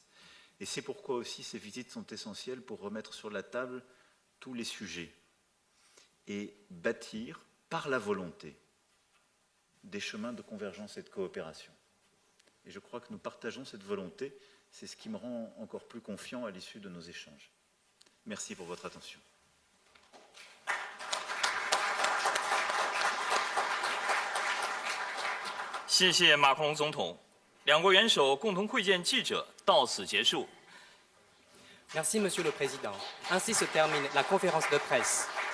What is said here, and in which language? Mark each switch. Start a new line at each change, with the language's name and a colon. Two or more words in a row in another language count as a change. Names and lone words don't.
French: Et c'est pourquoi aussi ces visites sont essentielles pour remettre sur la table tous les sujets et bâtir, par la volonté, des chemins de convergence et de coopération. Et je crois que nous partageons cette volonté. C'est ce qui me rend encore plus confiant à l'issue de nos échanges. Merci pour votre attention.
Chinese: 谢谢马克龙总统，两国元首共同会见记者到此结束。
French: Merci, Monsieur le Président. Ainsi se termine la conférence de presse.